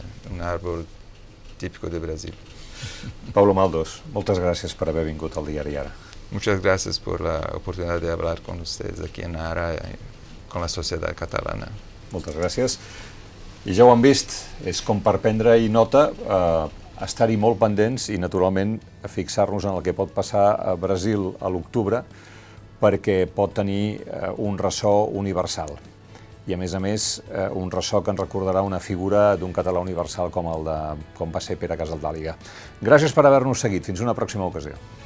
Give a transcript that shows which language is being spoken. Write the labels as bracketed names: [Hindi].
[Spanish] Un árbol típico de Brasil. [Catalan] Pablo Maldos, moltes gràcies per haver vingut al Diari Ara. [Spanish] Muchas gracias por la oportunidad de hablar con ustedes aquí en Ara y con la sociedad catalana. [Catalan] Moltes gràcies. I ja ho han vist, és com per prendre-hi nota, estar-hi molt pendents i, naturalment, fixar-nos en el que pot passar a Brasil a l'octubre, perquè pot tenir un ressò universal. I, a més, un ressò que ens recordarà una figura d'un català universal com va ser Pere Casaldàliga. Gràcies per haver-nos seguit. Fins una pròxima ocasió.